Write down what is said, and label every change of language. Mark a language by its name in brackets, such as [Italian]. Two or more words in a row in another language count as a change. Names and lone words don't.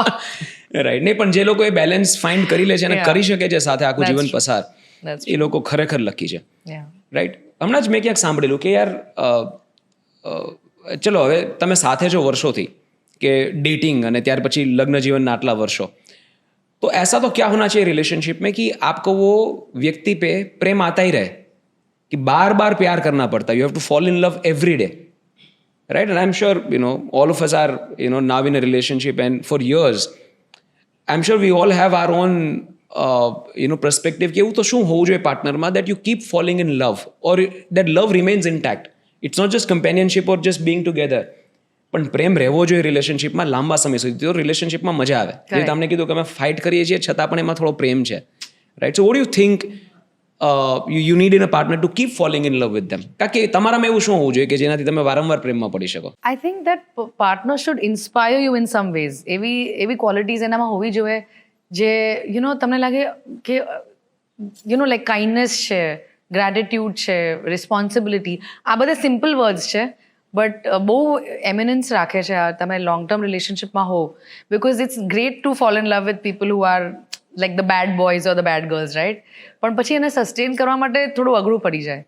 [Gujarati] રાઈટ નહીં પણ જે લોકો એ [English] balance find [Gujarati] કરી લે છે અને કરી શકે છે સાથે આખું [English] That's [Gujarati] જીવન [English] true. [Gujarati] પસાર [English] That's [Gujarati] એ લોકો ખરેખર લકી છે યા રાઈટ હમણાં જ મેં ક્યાંક સાંભળેલું કે યાર ચલો હવે તમે સાથે છો વર્ષોથી કે डेटिंग અને ત્યાર પછી લગ્ન જીવનના આટલા વર્ષો [Hindi] तो ऐसा तो क्या होना चाहिए रिलेशनशिप में कि आपको वो व्यक्ति पे प्रेम आता ही रहे कि बार बार प्यार करना पड़ता है [English] you have to fall in love every day right and I am sure all of us are now in a relationship and for years I am sure we all have our own perspective [Gujarati] कि એવું તો શું હોવું જોઈએ પાર્ટનરમાં [English] that you keep falling in love or that love remains intact it's not just companionship or just being together [Gujarati] પણ પ્રેમ રહેવો જોઈએ રિલેશનશિપમાં લાંબા સમય સુધી તો રિલેશનશિપમાં મજા આવે જે તમને કીધું કે અમે ફાઇટ કરીએ છીએ છતાં પણ એમાં થોડો પ્રેમ છે [English] right so what you think you need in a partner to keep falling in love with them [Gujarati] કારણ કે તમારામાં એવું શું હોવું જોઈએ કે જેનાથી તમે વારંવાર પ્રેમમાં પડી શકો [English] I think that partner should inspire you in some ways [Gujarati] એવી ક્વોલિટીઝ એનામાં હોવી જોઈએ જે તમને લાગે કે [English] like kindness [Gujarati] છે ગ્રેટિટ્યુડ છે રિસ્પોન્સિબિલિટી આ બધા [English] simple words [Gujarati] છે બટ બહુ એમિનન્સ રાખે છે તમે [English] long term [Gujarati] રિલેશનશિપમાં હો [English] because it's great to fall in love with people who are like the bad boys or the bad girls right [Gujarati] પણ પછી એને સસ્ટેન કરવા માટે થોડું અઘરું પડી